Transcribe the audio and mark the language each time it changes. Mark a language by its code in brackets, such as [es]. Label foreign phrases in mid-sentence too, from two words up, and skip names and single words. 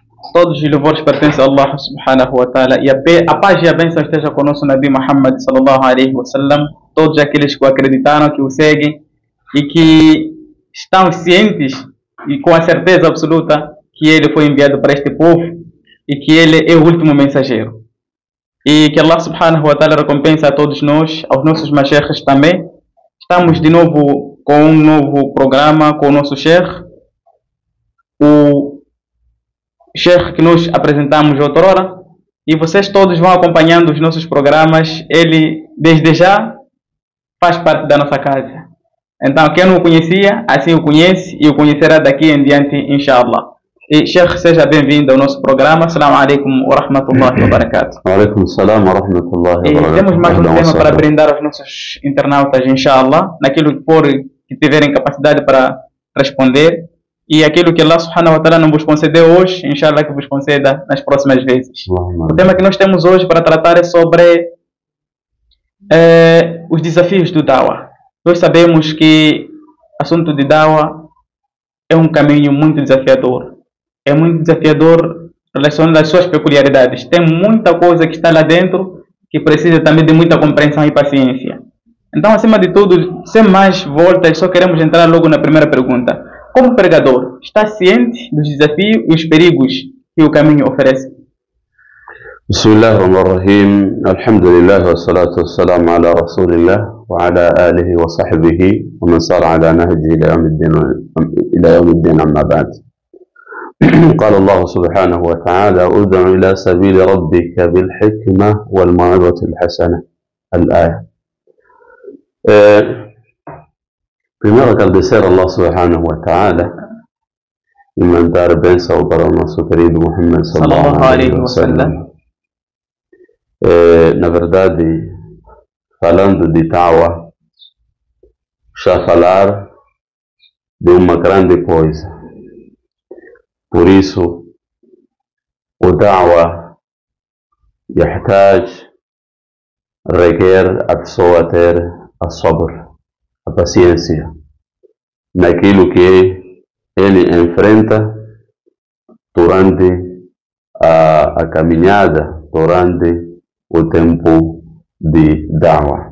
[pt] Todos os louvores pertencem a [ar] الله سبحانه وتعالى [pt] e a paz e a bênção esteja conosco Nabi Muhammad [ar] صلى الله عليه وسلم, [pt] todos aqueles que o acreditaram, que o seguem e que estão cientes e com a certeza absoluta que ele foi enviado para este povo e que ele é o último mensageiro. E que [ar] الله سبحانه وتعالى [pt] recompensa a todos nós, aos nossos mashaykhs também. Estamos de novo com um novo programa com o nosso sheikh, o sheikh que nós apresentamos outrora, e vocês todos vão acompanhando os nossos programas. Ele desde já faz parte da nossa casa, então quem não o conhecia assim o conhece e o conhecerá daqui em diante, inshallah. E sheikh, seja bem-vindo ao nosso programa. [ar] السلام عليكم ورحمة الله وبركاته. وعليكم السلام ورحمة الله وبركاته. [pt] Temos mais um tema para brindar aos nossos internautas, inshallah, naquilo que tiverem capacidade para responder. E aquilo que [ar] الله سبحانه وتعالى [pt] não vos concedeu hoje, inshallah que vos conceda nas próximas vezes. O tema que nós temos hoje para tratar é sobre os desafios do Dawa. Nós sabemos que o assunto de Dawa é um caminho muito desafiador. É muito desafiador relacionado às suas peculiaridades. Tem muita coisa que está lá dentro que precisa também de muita compreensão e paciência. Então, acima de tudo, sem mais voltas, só queremos entrar logo na primeira pergunta. Como pregador, está ciente dos desafios e os perigos que o caminho oferece? [ar] Bismillahirrahmanirrahim. الحمد لله والصلاة والسلام على رسول الله وعلى آله وصحبه ومن سار على نهج إلى يوم الدين أما بعد. قال الله سبحانه وتعالى ادع إلى سبيل ربك بالحكمة والموعظة الحسنة. الآية. [pt] Primeiro agradecer a [ar] الله سبحانه وتعالى [pt] e mandar bênção para o nosso querido Muhammad [ar] صلى الله عليه وسلم. [pt] Na verdade, falando de Dawa, já falar de uma grande coisa. Por isso, o Dawa requer a pessoa ter a sabr, a paciência naquilo que ele enfrenta durante a caminhada, durante o tempo de Dawa.